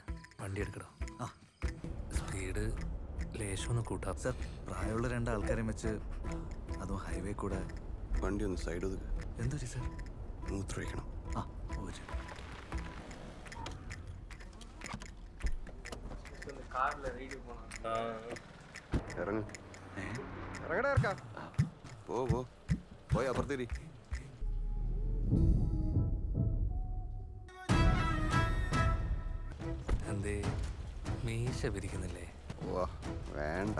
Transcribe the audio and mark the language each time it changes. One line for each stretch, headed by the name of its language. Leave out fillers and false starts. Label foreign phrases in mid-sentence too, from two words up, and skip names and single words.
Malayalam: വണ്ടി എടുക്കണോ? സ്പീഡ് ലേശം ഒന്ന് കൂട്ടാം. സാർ, പ്രായമുള്ള 2 ആൾക്കാരെ വെച്ച് അതും ഹൈവേ കൂടെ വണ്ടി ഒന്ന് സൈഡ് ഒതുക്കുക. എന്തൊരു സാർ? മൂത്രമൊഴിക്കണം.
Tamil: கார்ல ரைடு போனோம்.
Malayalam: ഇറങ്ങ് ഇറങ്ങടാ ഇറക്കാം പോയി അപ്പുറത്തേരി എന്തേ മീശ പിരിക്കുന്നില്ലേ? വേണ്ട